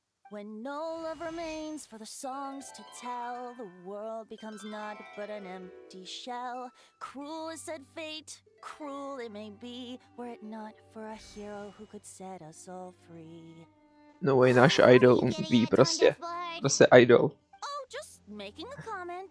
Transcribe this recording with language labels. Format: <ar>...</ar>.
<en>When no love remains for the songs to tell, the world becomes naught but an empty shell. Cruel is said fate, cruel it may be, were it not for a hero who could set us all free. No way,</en> <cs>náš idol ví prostě. Prostě idol.</cs> <en>Oh, just making a comment.</en>